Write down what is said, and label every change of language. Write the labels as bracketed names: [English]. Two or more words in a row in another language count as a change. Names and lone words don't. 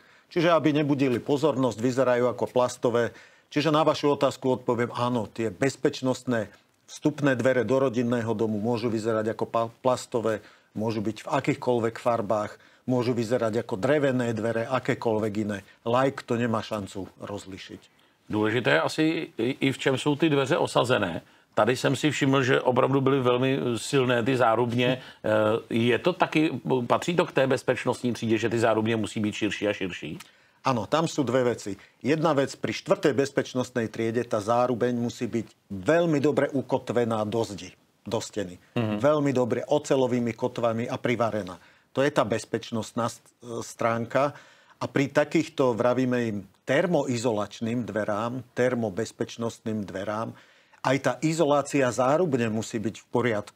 [Slovak] Čiže aby nebudili pozornosť, vyzerajú ako plastové. Čiže na vašu otázku odpoviem áno, tie bezpečnostné vstupné dvere do rodinného domu môžu vyzerať ako plastové, môžu byť v akýchkoľvek farbách, môžu vyzerať ako drevené dvere, akékoľvek iné. Laik to nemá šancu rozlišiť. [Czech] Důležité je asi i v čem jsou ty dveře osazené. Tady jsem si všiml, že opravdu byly velmi silné ty zárubně. Je to taky, patří to k té bezpečnostní třídě, že ty zárubně musí být širší a širší? [Slovak] Áno, tam sú dve veci. Jedna vec, pri 4. bezpečnostnej triede tá zárubeň musí byť veľmi dobre ukotvená do zdi, do steny. Veľmi dobre oceľovými kotvami a privarená. To je tá bezpečnostná stránka. A pri takýchto, vravíme im, termoizolačným dverám, termobezpečnostným dverám, aj tá izolácia zárubne musí byť v poriadku.